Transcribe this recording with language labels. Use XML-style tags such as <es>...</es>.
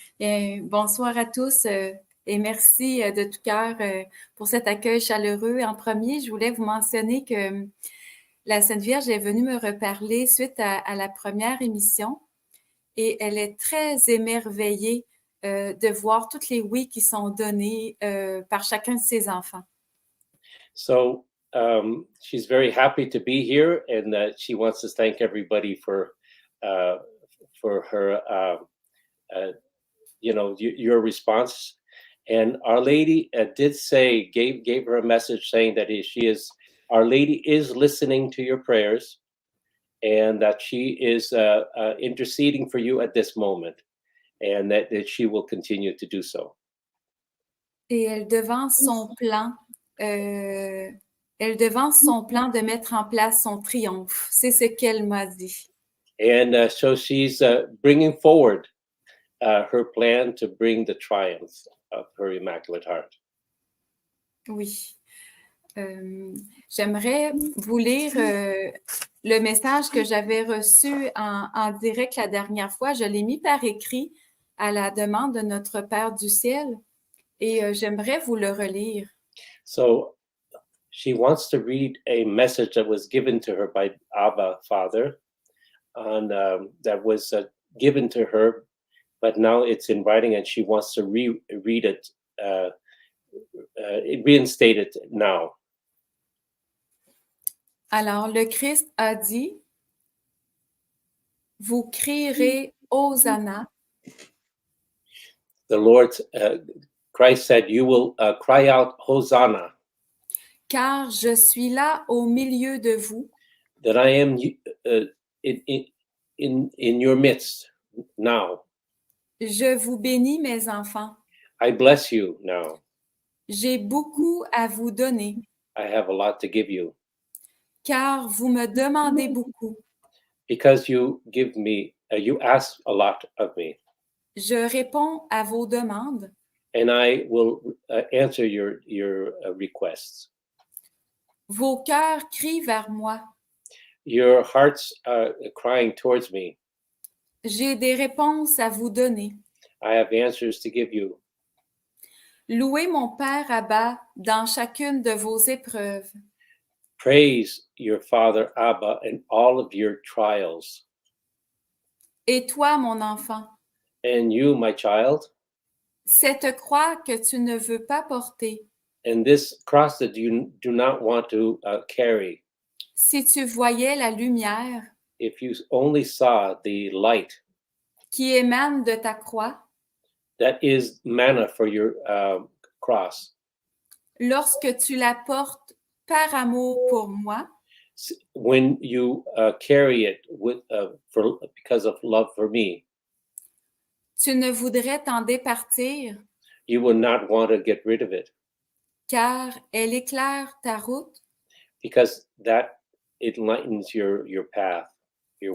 <fr>Bonsoir à tous et merci de tout cœur pour cet accueil chaleureux. En premier, je voulais vous mentionner que la Sainte Vierge est venue me reparler suite à la première émission, et elle est très émerveillée de voir toutes les oui qui sont donnés par chacun de ses enfants.</fr> <en>So she's very happy to be here, and she wants to thank everybody for her your response. And Our Lady did say, gave her a message saying that Our Lady is listening to your prayers, and that she is interceding for you at this moment, and that she will continue to do so.</en> <fr>Et elle devance son plan. Elle devance son plan de mettre en place son triomphe. C'est ce qu'elle m'a dit.</fr> <en>And so she's bringing forward her plan to bring the triumph of her Immaculate Heart.</en> <fr>Oui. J'aimerais vous lire le message que j'avais reçu en direct la dernière fois. Je l'ai mis par écrit à la demande de notre Père du ciel et j'aimerais vous le relire.</fr> <en>So she wants to read a message that was given to her by Abba Father, and that was given to her, but now it's in writing, and she wants to read it, reinstate it now.</en> <fr>Alors, le Christ a dit, vous crierez Hosanna.</fr> <en>The Lord, Christ said, you will cry out Hosanna,</en> <fr>Car je suis là au milieu de vous.</fr> <en>that I am in your midst now.</en> <fr>Je vous bénis, mes enfants.</fr> <en>I bless you now.</en> <fr>J'ai beaucoup à vous donner,</fr> <en>I have a lot to give you,</en> <fr>car vous me demandez beaucoup.</fr> <en>because you give me, you ask a lot of me,</en> <fr>Je réponds à vos demandes.</fr> <en>and I will answer your requests.</en> <fr>Vos cœurs crient vers moi.</fr> <en>Your hearts are crying towards me.</en> <fr>J'ai des réponses à vous donner.</fr> <en>I have answers to give you.</en> <fr>Louez mon Père Abba dans chacune de vos épreuves.</fr> <en>Praise your Father Abba in all of your trials.</en> <fr>Et toi, mon enfant,</fr> <en>And you, my child,</en> <fr>cette croix que tu ne veux pas porter,</fr> <en>and this cross that you do not want to carry,</en> <fr>si tu voyais la lumière</fr> <en>if you only saw the light</en> <fr>qui émane de ta croix,</fr> <en>that is manna for your cross,</en> <fr>lorsque tu la portes par amour pour moi,</fr> <en>when you carry it because of love for me,</en> <fr>tu ne voudrais t'en départir,</fr> <en>you would not want to get rid of it,</en> <fr>car elle éclaire ta route</fr> <en>because that it lightens your path, your</en>